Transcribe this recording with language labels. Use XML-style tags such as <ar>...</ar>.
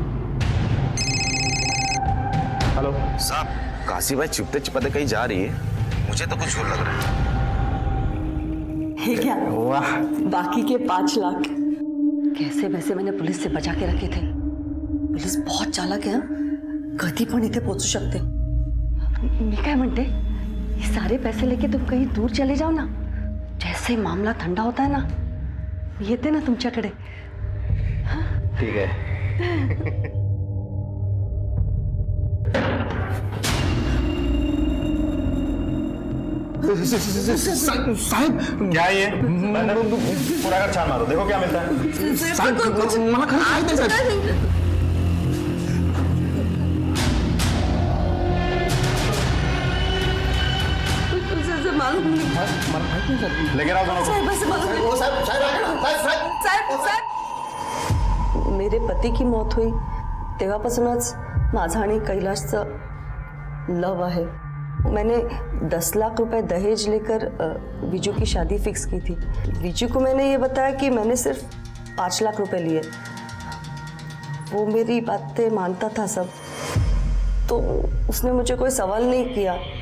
<en>hello</en> <hi>साहब, काशीबाई चुपते चिपते कहीं जा रही है, मुझे तो कुछ और लग रहा है। है क्या? वाह, बाकी के 5 लाख कैसे वैसे मैंने पुलिस से बचा के रखे थे। पुलिस बहुत चालाक है,</hi> <mr>कधी पण इथे पोहोचू शकते। मी काय म्हणते,</mr> <hi>ये सारे पैसे लेके तुम कहीं दूर चले जाओ ना, जैसे मामला ठंडा होता है ना,</hi> <mr>येते ना तुमच्याकडे।</mr> <hi>ठीक है। साहब क्या ये? पूरा घर छान मारो, देखो क्या मिलता है। मालूम नहीं। लेकर आओ दोनों को। मेरे पती की मौत हुई</hi> <mr>तेव्हापासूनच माझा आणि कैलाशचं लव आहे।</mr> <hi>मैंने 10 लाख रुपए दहेज लेकर विजू की शादी फिक्स की थी। विजू को मैंने ये बताया कि मैंने सिर्फ 5 लाख रुपए लिए। वो मेरी बातें मानता था सब, तो उसने मुझे कोई सवाल नहीं किया।</hi>